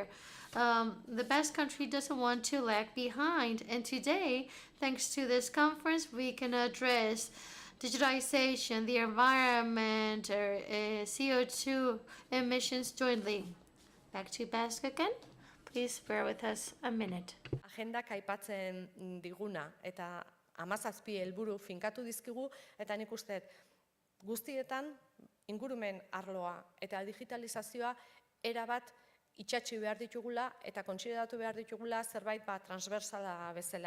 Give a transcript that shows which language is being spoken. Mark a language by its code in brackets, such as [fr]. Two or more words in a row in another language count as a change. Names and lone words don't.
[en] The Basque Country doesn't want to lag behind, and today, thanks to this conference, we can address digitization, the environment, or CO2 emissions jointly. Back to Basque again. Please bear with us a minute. [eu] Agendak aipatzen diguna eta 17 helburu finkatu dizkigu eta nik uste guztietan ingurumen arloa eta digitalizazioa erabat itxatxi behar ditugula eta kontsideratu behar ditugula zerbait transversala bezala.